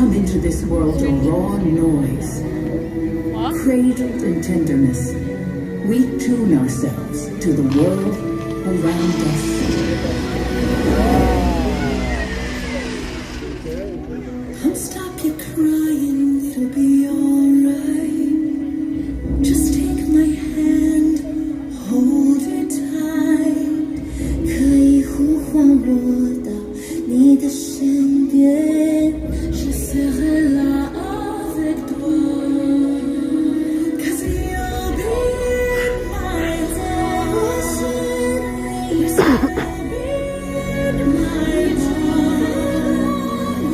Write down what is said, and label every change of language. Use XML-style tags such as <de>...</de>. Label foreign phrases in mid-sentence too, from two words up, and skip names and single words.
<en>into this world a raw noise. Cradled in tenderness, we tune ourselves to the world around us. Don't stop your crying, it'll be alright. Just take my hand, hold it tight.</en> <zh>可以呼唤我到你的身边，</zh> <fr>je serai là avec toi.</fr> <en>'Cause you'll be in my devotion, you'll be in my heart.</en>